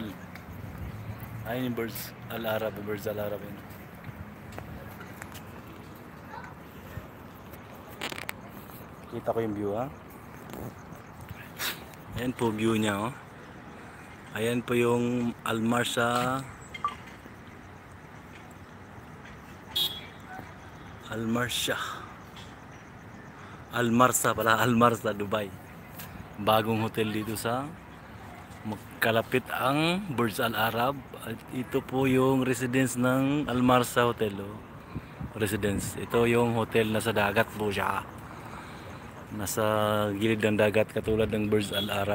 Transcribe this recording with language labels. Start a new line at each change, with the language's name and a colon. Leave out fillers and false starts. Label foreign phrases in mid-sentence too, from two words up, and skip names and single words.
Filipino: Ayun yung Burj Al Arab. Burj Al Arab yun. Kita ko yung view ha. Ayan po view niya oh. Ayan po yung Al Marsa. Al Marsa. Al Marsa pala. Al Marsa, Dubai. Bagong hotel dito sa magkalapit ang Burj Al Arab. At ito po yung residence ng Al Marsa Hotel oh. Residence. Ito yung hotel na sa dagat po siya. Nasa gilid ng dagat katulad ng Burj Al Arab.